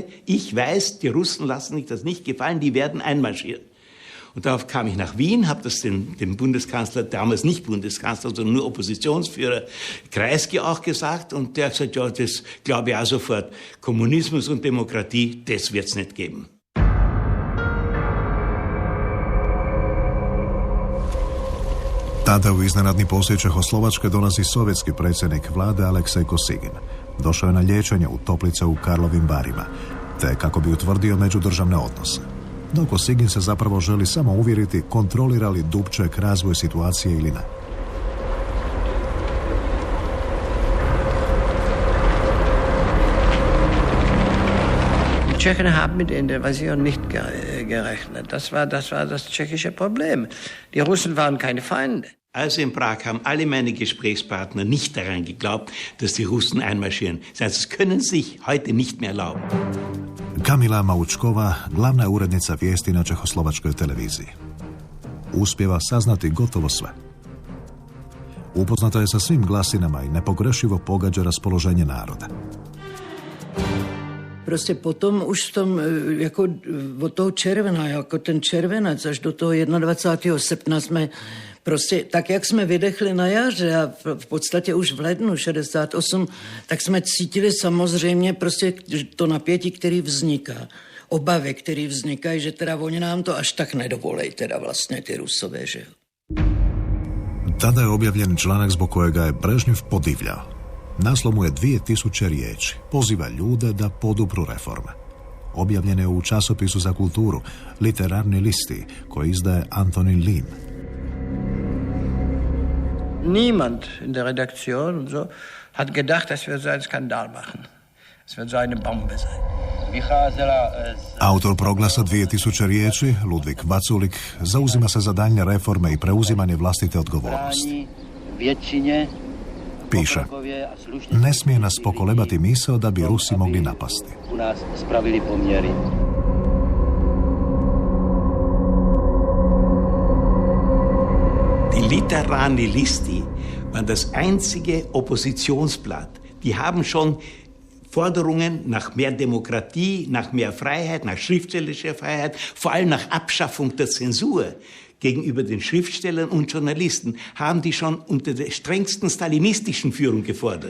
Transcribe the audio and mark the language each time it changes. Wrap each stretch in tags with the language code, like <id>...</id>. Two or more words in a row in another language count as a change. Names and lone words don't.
<de>Ich weiß, die Russen lassen sich das nicht gefallen, die werden einmarschieren. Und darauf kam ich nach Wien, habe das dem Bundeskanzler, damals nicht Bundeskanzler, sondern nur Oppositionsführer Kreisky auch gesagt. Und der hat gesagt, ja, das glaube ich auch sofort. Kommunismus und Demokratie, das wird's nicht geben.</de> <hr>Tada u iznenadni posjet Čehoslovačke dolazi sovjetski predsjednik vlade Aleksej Kosigin. Došao je na liječenje u toplice u Karlovim Varima, te kako bi utvrdio međudržavne odnose. No Kosigin se zapravo želi samo uvjeriti kontrolira li Dubček razvoj situacije ili ne.</hr> <de>Tschechen haben mit der Invasion nicht gerechnet. Das war das tschechische Problem. Die Russen waren keine Feinde. Also in Prag haben alle meine Gesprächspartner nicht daran geglaubt, dass die Russen einmarschieren. Das können sie sich heute nicht mehr erlauben.</de> <hr>Kamila Maučkova, glavna je urednica vijesti na Čehoslovačkoj televiziji. Uspjeva saznati gotovo sve. Upoznata je sa svim glasinama i nepogrešivo pogađa raspoloženje naroda.</hr> <cs>Prostě potom už v tom, jako od toho června, jako ten červenac až do toho 21. srpna jsme prostě, tak jak jsme vydechli na jaře a v podstatě už v lednu 68, tak jsme cítili samozřejmě prostě to napětí, který vzniká. Obavy, které vznikají, že teda oni nám to až tak nedovolej, teda vlastně ty Rusové, že jo.</cs> <hr>Tada je objavljen članak zbog kojega je Brežnjev podivljao. Naslov mu je 2000 riječi. Poziva ljude da podupru reforme. Objavljen je u časopisu za kulturu, Literarni listi, koji izdaje Antonin Lim.</hr> <de>Niemand in der Redaktion und so hat gedacht, das wird so ein Skandal machen. Es wird so eine Bombe sein.</de> <hr>Autor proglasa 2000 riječi, Ludvik Vaculik, zauzima se za daljnje reforme i preuzimanje vlastite odgovornosti. Piše, ne smije nas pokolebati misao da bi Rusi mogli napasti.</hr> <de>Die Literarni Listi waren das einzige Oppositionsblatt. Die haben schon Forderungen nach mehr Demokratie, nach mehr Freiheit, nach schriftstellerischer Freiheit, vor allem nach Abschaffung der Zensur gegenüber den Schriftstellern und Journalisten, haben die schon unter der strengsten stalinistischen Führung gefordert.</de>